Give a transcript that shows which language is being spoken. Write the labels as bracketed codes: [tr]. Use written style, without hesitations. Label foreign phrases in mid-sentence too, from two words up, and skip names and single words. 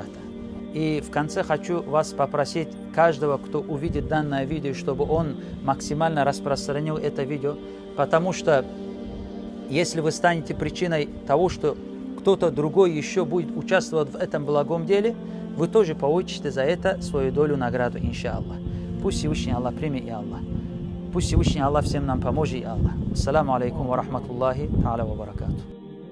[ru] И в конце хочу вас попросить, каждого, кто увидит данное видео, чтобы он максимально распространил это видео, потому что если вы станете причиной того, что кто-то другой еще будет участвовать в этом благом деле, вы тоже получите за это свою долю награду, иншаллах. Пусть Всевышний Аллах примет, и Аллах. Пусть Всевышний Аллах всем нам поможет, и Аллах. [ar] السلام عليكم ورحمة الله تعالى وبركاته.